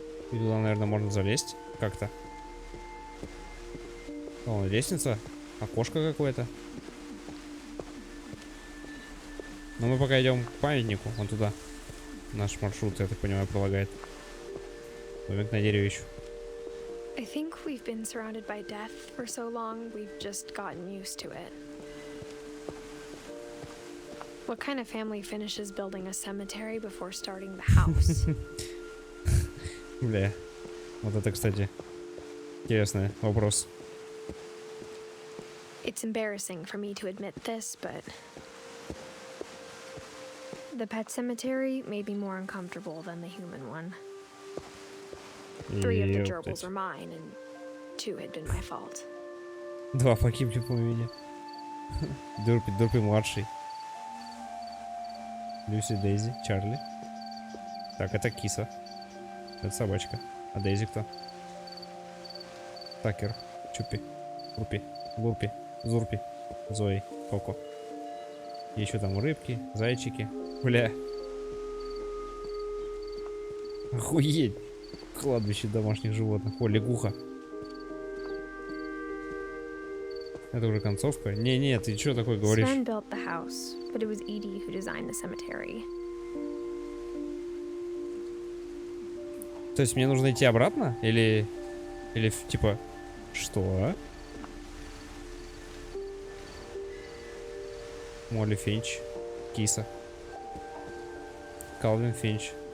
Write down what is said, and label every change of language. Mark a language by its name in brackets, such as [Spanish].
[Russian] И туда, наверное, можно залезть как-то. О, лестница. Окошко какое-то. Но мы пока идем к памятнику. Вон туда. Наш маршрут, я так понимаю, пролагает. Домик на дереве еще. [English] I think we've been surrounded by death for so long, we've just gotten used to it. What kind of family finishes building a cemetery before starting the house? [Russian] Бля. Вот это, кстати, интересный вопрос. [English] It's embarrassing for me to admit this, but the pet cemetery may be more uncomfortable than the human one. 3 of the gerbils were mine, and 2 had been my fault. [Russian] 2 погибли по имени. Дурпи младший. Люси, Дейзи, Чарли. Так, это киса. Это собачка. А Дейзи кто? Такер, Чупи, Рупи, Лурпи, Зурпи, Зои, Коко. И еще там рыбки, зайчики. Бля. Охуеть. Кладбище домашних животных. О, лягуха. Это уже концовка? Не, ты что такое говоришь? [English] Sven built the house, but it was Edie who designed the cemetery. [Russian] То есть мне нужно идти обратно? Или типа... Что? Молли Финч. Киса. Калвин Финч.